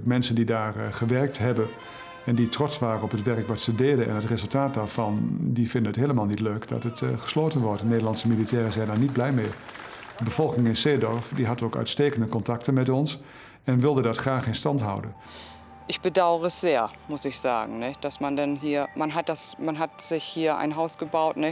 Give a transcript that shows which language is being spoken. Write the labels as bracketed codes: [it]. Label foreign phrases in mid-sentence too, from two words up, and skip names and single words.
[nl] Mensen die daar gewerkt hebben en die trots waren op het werk wat ze deden en het resultaat daarvan, die vinden het helemaal niet leuk dat het gesloten wordt. De Nederlandse militairen zijn daar niet blij mee. De bevolking in Seedorf die had ook uitstekende contacten met ons en wilde dat graag in stand houden. [de] Ich bedauere es sehr, muss ich sagen, ne? Dass man dann hier, man hat sich hier ein Haus gebaut, ne?